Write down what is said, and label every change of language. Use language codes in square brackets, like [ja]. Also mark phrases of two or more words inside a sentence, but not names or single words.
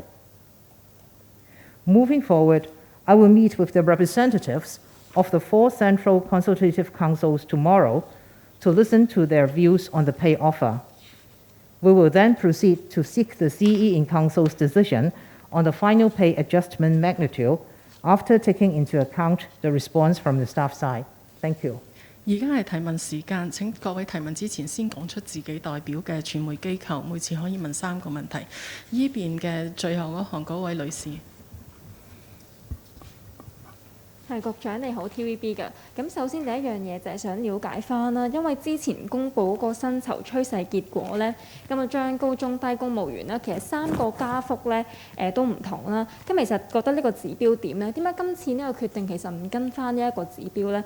[en] Moving forward, I will meet with the representatives of the 4 central consultative councils tomorrow to listen to their views on the pay offer. We will then proceed to seek the CE in Council's decision on the final pay adjustment magnitude after taking into account the response from the staff side. Thank you. [yue] 而家係提問時間，請各位提問之前先講出自己代表嘅傳媒機構，每次可以問3個問題。依邊嘅最後嗰行嗰位女士。係局長你好 TVB 嘅，咁首先第一樣嘢就係想了解翻啦，因為之前公佈嗰個薪酬趨勢結果咧，咁啊將高中低公務員啦，其實3個加幅咧都唔同啦，咁其實覺得呢個指標點咧？點解今次呢個決定其實唔跟翻呢一個指標咧？